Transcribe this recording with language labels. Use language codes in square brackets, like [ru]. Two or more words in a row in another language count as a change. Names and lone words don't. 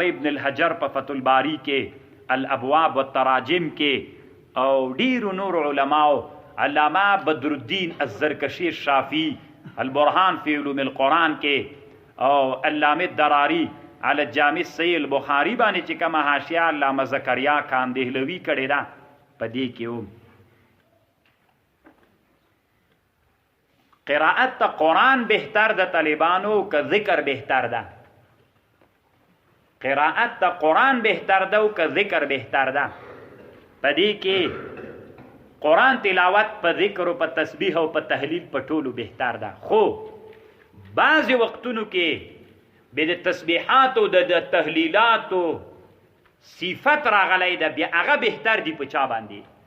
[ps] ابن الحجر په فتح الباری کې، الابواب والتراجم کې، او ډیرو نور علماو، علامه بدر الدین الزرکشی الشافعی البرهان فی علوم القرآن کې، او علامه دراری علی الجامع صحیح البخاری باندې چې کومه حاشیه علامه زکریا خان دهلوي کړې ده په دې کې هم قرائت تا قرآن بهتر ده طالبانو که ذکر بهتر ده؟ قرائت تا قرآن بهتر ده و که ذکر بهتر ده؟ په دې کې قرآن تلاوت په ذکر و په تسبیح او په تحلیل په ټولو بهتر ده. خو بعضې وختونو کې به د تسبیحاتو د تحلیلاتو صفت راغلی ده، بیا هغه بهتر دي په چا باندې؟